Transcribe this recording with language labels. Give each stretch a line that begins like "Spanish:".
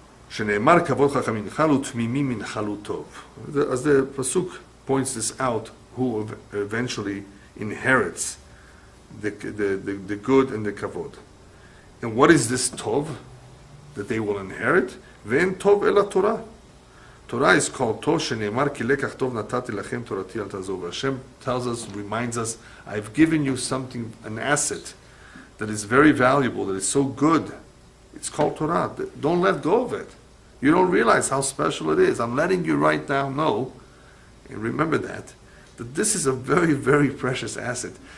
Hebrew: שנאמר כבוד חכמים נחלו תמימים ינחלו טוב.
English: As the pasuk points this out, who eventually inherits the good and the kavod. And what is this tov that they will inherit?
Hebrew: ואין טוב אלא תורה.
English: Torah is called tov,
Hebrew: שנאמר כי לקח טוב נתתי לכם תורתי אל תעזבו.
English: Hashem tells us, reminds us, I've given you something, an asset that is very valuable, that is so good. It's called Torah. Don't let go of it. You don't realize how special it is. I'm letting you right now know, and remember that this is a very, very precious asset.